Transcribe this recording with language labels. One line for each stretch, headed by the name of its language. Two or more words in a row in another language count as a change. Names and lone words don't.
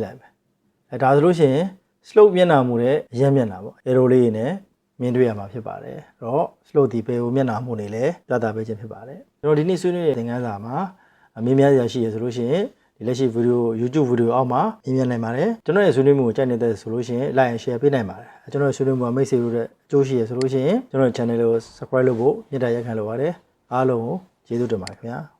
Burmese: လိုက်မယ်ဒါဆိုလို့ရှိရင် slope မျက်နှာမူတဲ့ရက်မျက်နှာပေါ့ arrow လေးတွေနဲ့မြင်တွေ့ရမှာဖြစ်ပါတယ်အဲ့တော့ slope ဒီဘယ်ကိုမျက်နှာမူနေလဲပြသပေးခြင်းဖြစ်ပါတယ်ကျွန်တော်ဒီနေ့ဆွေးနွေးတဲ့သင်ခန်းစာမှာအမြင်များရရှိရဆိုလို့ရှိရင်ဒီလက်ရှိ
English: video YouTube video
Burmese: အောက်မှာမြင်မြင်နိုင်ပါတယ်ကျွန်တော်ရဲ့ဆွေးနွေးမှုကိုကြိုက်နေတဲ့ဆိုလို့ရှိရင်
English: like and share
Burmese: ပေးနိုင်ပါတယ်ကျွန်တော်ရဲ့ဆွေးနွေးမှုမှာမိတ်ဆွေတို့တဲ့အကျိုးရှိရဆိုလို့ရှိရင်ကျွန်တော်ရဲ့ channel ကို subscribe လုပ်ဖို့မေတ္တာရပ်ခံလိုပါတယ်အားလုံးကိုကျေးဇူးတင်ပါတယ်ခင်ဗျာ